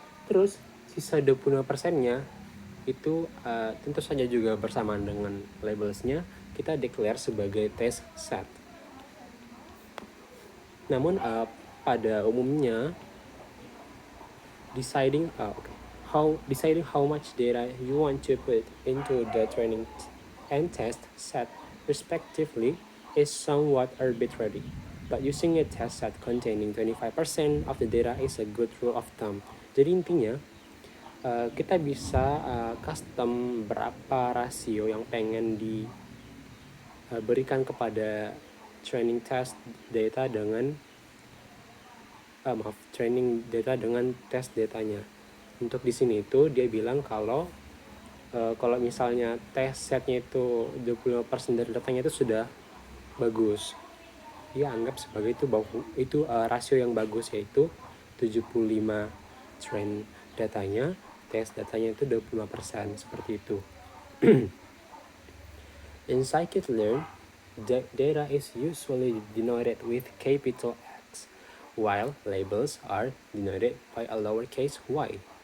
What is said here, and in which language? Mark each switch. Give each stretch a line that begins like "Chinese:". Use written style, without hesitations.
Indonesian: Terus sisa 25%-nya itu tentu saja juga bersamaan dengan labelsnya, kita declare sebagai test set. Namun pada umumnya
English: deciding how much data you want to put into the training and test set respectively is somewhat arbitrary, but using a test set containing 25% of the data is a good rule of thumb.
Indonesian: Jadi intinya kita bisa custom berapa rasio yang pengen diberikan kepada training test data dengan training data dengan test datanya. Untuk di sini itu dia bilang kalau misalnya test setnya itu 25% dari datanya itu sudah bagus, dia anggap sebagai itu rasio yang bagus, yaitu 75 train datanya, tes datanya itu 25%, seperti itu.
English: In scikit-learn, data is usually denoted with capital X, while labels are denoted by a lowercase y.